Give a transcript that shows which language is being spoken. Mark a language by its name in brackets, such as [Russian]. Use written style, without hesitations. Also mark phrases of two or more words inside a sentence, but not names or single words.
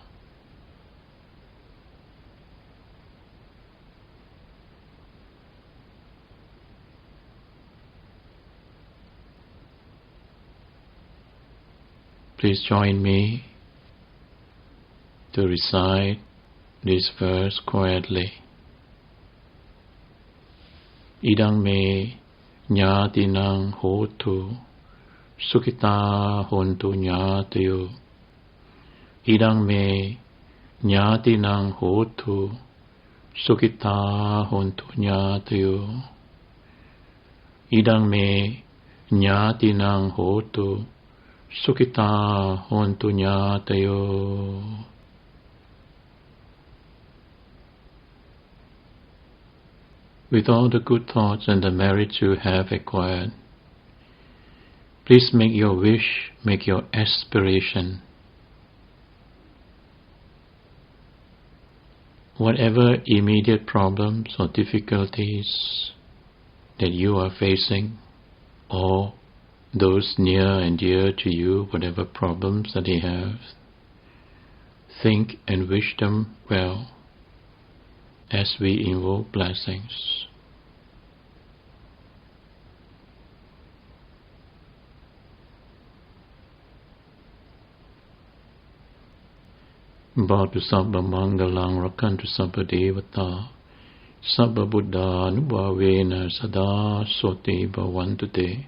[English] Please join me to recite this verse quietly. [Pali] Idang me ñātinang hotu, sukhita hontu ñātayo. Idang me ñātinang hotu, sukhita hontu ñātayo. Idang me ñātinang hotu, sukhita hontu ñātayo. [English] with all the good thoughts and the merits you have acquired, please make your wish, make your aspiration. Whatever immediate problems or difficulties that you are facing, or those near and dear to you, whatever problems that they have, think and wish them well as we invoke blessings. [Pali] Bhatu sabba mangalang rakantu sabba devata sabba buddha nubhavena sada soti bhavantu te.